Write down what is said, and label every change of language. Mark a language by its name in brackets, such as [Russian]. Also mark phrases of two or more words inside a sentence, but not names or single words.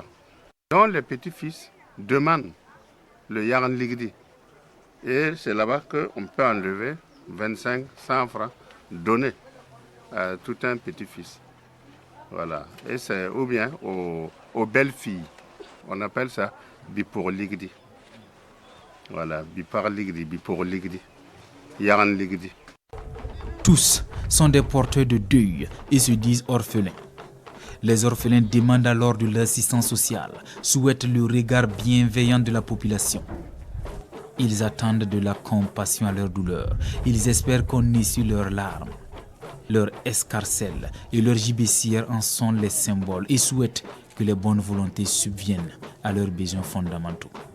[French] Donc les petits-fils demandent le [Mossi] Yaran Ligdi. [French] Et c'est là-bas qu'on peut enlever 25, 100 francs donnés à tout un petit-fils. Voilà. Et c'est ou bien aux belles filles. On appelle ça [Mossi] Bipor Ligdi. Voilà, Bipar Ligdi, Bipor Ligdi, Yaran Ligdi. [French] Tous sont des porteurs de deuil et se disent orphelins. Les orphelins demandent alors de l'assistance sociale, souhaitent le regard bienveillant de la population. Ils attendent de la compassion à leur douleur. Ils espèrent qu'on essuie leurs larmes. Leurs escarcelles et leurs gibecières en sont les symboles et souhaitent que les bonnes volontés subviennent à leurs besoins fondamentaux.